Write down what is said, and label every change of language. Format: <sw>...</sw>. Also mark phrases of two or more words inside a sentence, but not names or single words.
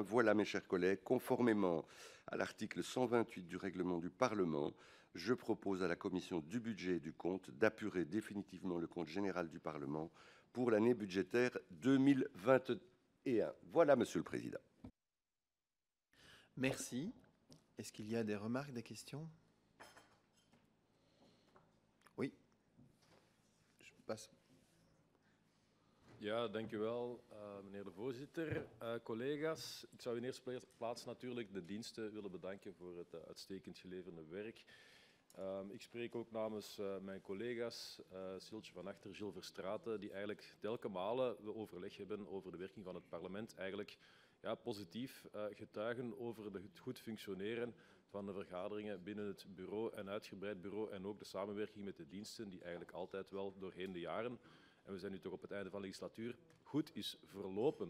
<fr>Voilà, mes chers collègues, conformément à l'article 128 du règlement du Parlement, je propose à la Commission du budget et du compte d'apurer définitivement le compte général du Parlement pour l'année budgétaire 2021. Voilà, Monsieur le Président. Merci. Est-ce qu'il y a des remarques, des questions? Oui. Je passe.</fr> <nl>Ja, dank u wel, meneer de voorzitter. Collega's, ik zou in eerste plaats natuurlijk de diensten willen bedanken voor het uitstekend geleverde werk. Ik spreek ook namens mijn collega's, Siltje van Achter, Gilles Verstraeten, die eigenlijk telkens malen we overleg hebben over de werking van het parlement, eigenlijk positief getuigen over het goed functioneren van de vergaderingen binnen het bureau en uitgebreid bureau en ook de samenwerking met de diensten, die eigenlijk altijd wel doorheen de jaren, en we zijn nu toch op het einde van de legislatuur, goed is verlopen.</nl>